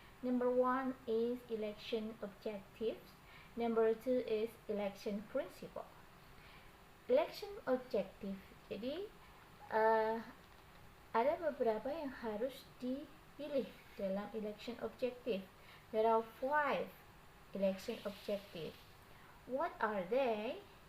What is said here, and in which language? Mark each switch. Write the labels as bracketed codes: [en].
[en] Number 1 is election objectives. Number 2 is election principle. Election objective. [id] Jadi ada beberapa yang harus dipilih dalam election objective. [en] There are 5 election objective. What are they?